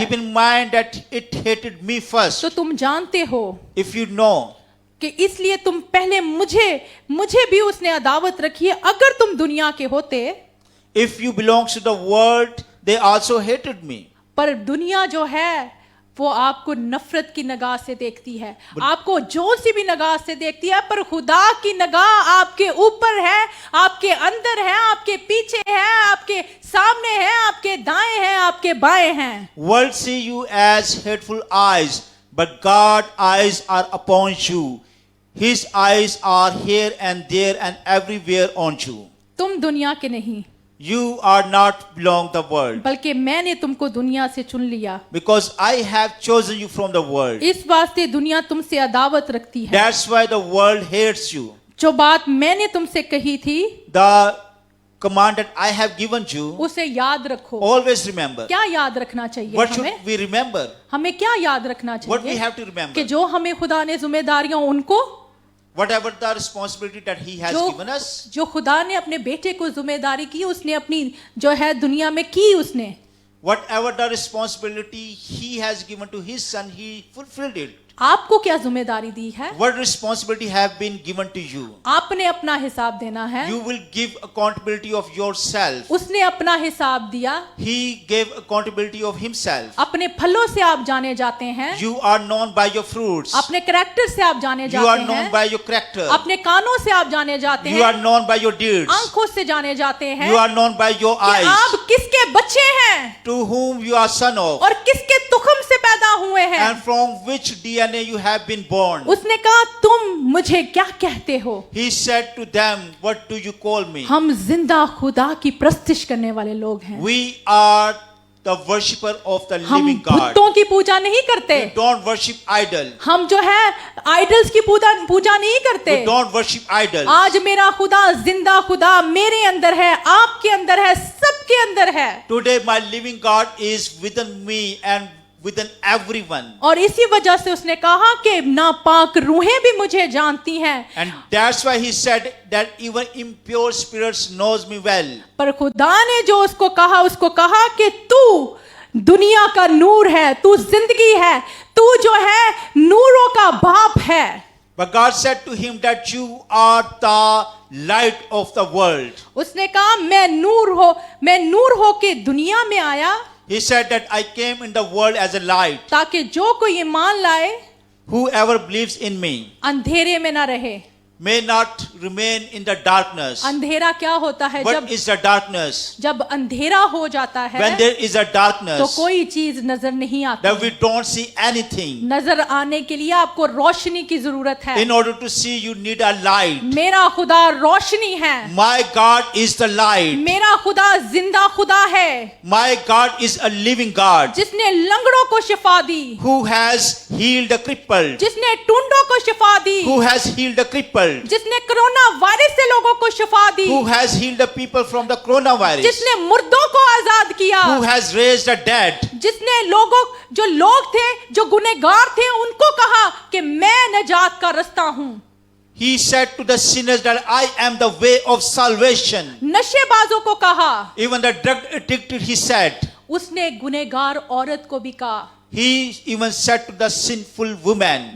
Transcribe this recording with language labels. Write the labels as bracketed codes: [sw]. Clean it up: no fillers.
[en] keep in mind that it hated me [hi] तो [en] first. [hi] तुम जानते हो [en] If you know, [hi] कि इसलिए तुम पहले मुझे भी उसने अदावत रखी है। अगर तुम दुनिया के होते, [en] if you belong to the world, they also hated me. [hi] पर दुनिया जो है वो आपको नफरत की निगाह से देखती है, आपको जोर सी भी निगाह से देखती है, पर खुदा की निगाह आपके ऊपर है, आपके अंदर है, आपके पीछे है, आपके सामने है, आपके दाएं हैं, आपके बाएं हैं। [en] World see you as hateful eyes, but God eyes are upon you. His eyes are here and there and everywhere on you. [hi] तुम दुनिया के नहीं, [en] You are not belong the world, [hi] बल्कि मैंने तुमको दुनिया से चुन लिया। [en] because I have chosen you from the world. [hi] इस वास्ते दुनिया तुमसे अदावत रखती है। [en] That's why the world hates you. [hi] जो बात मैंने तुमसे कही थी [en] The command that I have given you, [hi] उसे याद रखो। [en] always remember. [hi] क्या याद रखना चाहिए [en] What [hi] हमें? [en] should we remember? [hi] हमें क्या याद रखना [en] What we [hi] चाहिए? [en] have to remember? [hi] कि जो हमें खुदा ने जिम्मेदारियां उनको, [en] Whatever the responsibility that He has given us, [hi] जो खुदा ने अपने बेटे को जिम्मेदारी की, उसने अपनी जो है दुनिया में की, उसने [en] whatever the responsibility He has given to His Son, He fulfilled it. [hi] आपको क्या जिम्मेदारी दी है? [en] What responsibility have been given to you? [hi] आपने अपना हिसाब देना है। [en] You will give accountability of yourself. [hi] उसने अपना हिसाब दिया। [en] He gave accountability of Himself. [hi] अपने फलों से आप जाने जाते हैं, [en] You are known by your fruits. [hi] अपने कैरेक्टर से आप जाने [en] You are [hi] जाते [en] known [hi] हैं, [en] by your character. [hi] अपने कानों से आप जाने जाते [en] You are [hi] हैं, [en] known by your deeds. [hi] आंखों से जाने जाते हैं [en] You are known by your [hi] कि [en] eyes. [hi] आप किसके बच्चे हैं [en] To whom you are son of, [hi] और किसके तुखम से पैदा हुए हैं। [en] and from which DNA you have been born. [hi] उसने कहा तुम मुझे क्या कहते हो? [en] He said to them, what do you call me? [hi] हम जिंदा खुदा की प्रस्तिश करने वाले लोग हैं। [en] We are the worshipper of the [hi] हम [en] living God. [hi] बुतों की पूजा नहीं करते, [en] We don't worship idol. [hi] हम जो है आइडल्स की पूजा नहीं करते। [en] We don't worship idols. [hi] आज मेरा खुदा जिंदा खुदा मेरे अंदर है, आपके अंदर है, सबके अंदर है। [en] Today my living God is within me and within everyone. [hi] और इसी वजह से उसने कहा कि नापाक रूहें भी मुझे जानती हैं। [en] And that's why he said that even impure spirits knows me well. [hi] पर खुदा ने जो उसको कहा कि तू दुनिया का नूर है, तू जिंदगी है, तू जो है नूरों का बाप है। [en] But God said to him that you are the light of the world. [hi] उसने कहा मैं नूर हो के दुनिया में आया, [en] He said that I came in the world as a light. [hi] ताकि जो कोई ईमान लाए [en] Whoever believes in me [hi] अंधेरे में ना रहे। [en] may not remain in the darkness. [hi] अंधेरा क्या होता है? [en] What is the darkness? [hi] जब अंधेरा हो जाता है [en] When there is a [hi] तो [en] darkness, [hi] कोई चीज नजर नहीं आती। [en] that we don't see anything. [hi] नजर आने के लिए आपको रोशनी की जरूरत है। [en] In order to see, you need a light. [hi] मेरा खुदा रोशनी है, [en] My God is the light. [hi] मेरा खुदा जिंदा खुदा है, [en] My God is a living God [hi] जिसने लंगड़ों को शिफा दी, [en] who has healed the crippled, [hi] जिसने टुंडों को शिफा दी, [en] who has healed the crippled, [hi] जिसने कोरोना वायरस से लोगों को शिफा दी, [en] who has healed the people from the coronavirus, [hi] जिसने मुर्दों को आजाद किया, [en] who has raised the dead, [hi] जिसने जो लोग थे जो गुनहगार थे उनको कहा कि मैं नजात का रास्ता हूं। [en] He said to the sinners that I am the way of salvation. [hi] नशेबाजों को कहा, [en] Even the drug addicted, he said. [hi] उसने गुनहगार औरत को भी कहा, [en] He even said to the sinful woman.